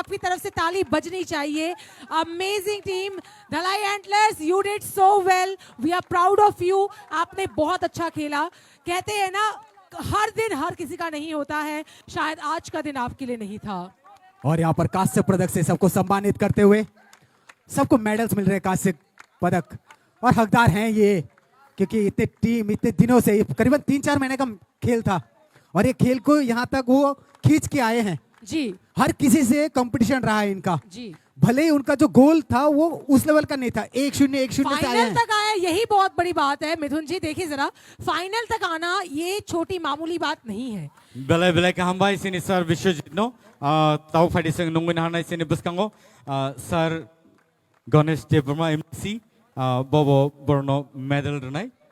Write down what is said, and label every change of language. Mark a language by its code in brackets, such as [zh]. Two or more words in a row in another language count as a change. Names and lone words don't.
[hi] आपकी तरफ से ताली बजनी चाहिए [en] amazing team Dhalai Antlers you did so well we are proud of you [hi] आपने बहुत अच्छा खेला कहते हैं ना हर दिन हर किसी का नहीं होता है शायद आज का दिन आपके लिए नहीं था और यहाँ पर कांस्य पदक से सबको सम्मानित करते हुए सबको मेडल्स मिल रहे हैं कांस्य पदक और हकदार हैं ये क्योंकि इतने टीम इतने दिनों से करीबन 3-4 महीने का खेल था और ये खेल को यहाँ तक वो खींच के आए हैं जी हर किसी से कंपटीशन रहा है इनका जी भले ही उनका जो गोल था वो उस लेवल का नहीं था 1-0 से आए फाइनल हैं तक आया यही बहुत बड़ी बात है मिथुन जी देखिए जरा फाइनल तक आना ये छोटी मामूली बात नहीं है [trp] bele bele ka hambai sini sir Vishwajit no tau phai sing nungin hanai sini buskango sir Ganesh Devarma MC bobo borno medal renai